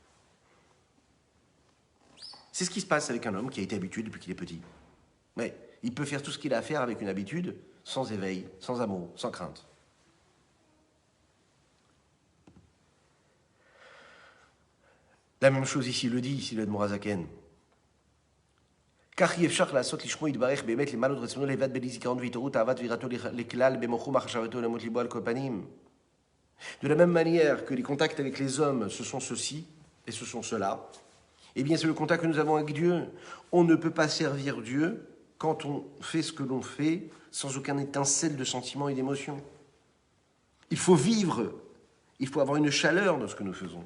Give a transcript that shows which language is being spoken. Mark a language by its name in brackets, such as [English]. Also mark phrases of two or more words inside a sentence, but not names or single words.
[French] C'est ce qui se passe avec un homme qui a été habitué depuis qu'il est petit. Mais il peut faire tout ce qu'il a à faire avec une habitude, sans éveil, sans amour, sans crainte. La même chose ici le dit, ici le Mourazaken. [Hebrew] כך אי אפשר לעשות לשמו יתברך באמת למעלות רצונו לבד בלי זיכרון והתעוררות אהבת ויראתו לכלל במוחו מחשבתו ולמות ליבו על כל פנים. [French] De la même manière que les contacts avec les hommes, ce sont ceci et ce sont cela, eh bien c'est le contact que nous avons avec Dieu. On ne peut pas servir Dieu quand on fait ce que l'on fait sans aucun étincelle de sentiment et d'émotion. Il faut vivre, il faut avoir une chaleur dans ce que nous faisons.